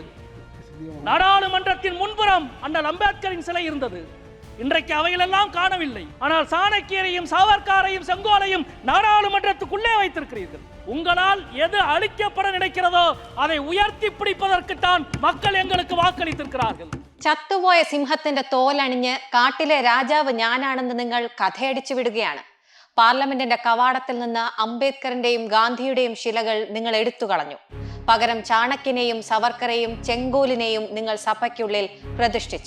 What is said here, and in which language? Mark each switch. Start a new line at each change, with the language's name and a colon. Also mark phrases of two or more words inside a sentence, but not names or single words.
Tamil: நாடாளுமன்றத்தின் முன்புறம் அண்ணல் அம்பேத்கரின் சிலை இருந்தது. இன்றைக்கு அவைகளெல்லாம் காணவில்லை. ஆனால் சாணக்கியரையும் சாவர்காரையும் செங்கோலையும் நாடாளுமன்றத்துக்குள்ளே வைத்திருக்கிறீர்கள். உங்களால் எது அழிக்கப்பட நினைக்கிறதோ அதை உயர்த்தி பிடிப்பதற்குத்தான் மக்கள் எங்களுக்கு വാക്களித்திருக்கிறார்கள்.
Malayalam: ചത്തുപോയ സിംഹത്തിന്റെ തോലണിഞ്ഞ് കാട്ടിലെ രാജാവ് ഞാനാണെന്ന് നിങ്ങൾ കഥയടിച്ചു വിടുകയാണ്. പാർലമെന്റിന്റെ കവാടത്തിൽ നിന്ന് അംബേദ്കറിന്റെയും ഗാന്ധിയുടെയും ശിലകൾ നിങ്ങൾ എടുത്തു കളഞ്ഞു. പകരം ചാണക്യനെയും സവർക്കറെയും ചെങ്കോലിനെയും നിങ്ങൾ സഭയ്ക്കുള്ളിൽ പ്രതിഷ്ഠിച്ചു.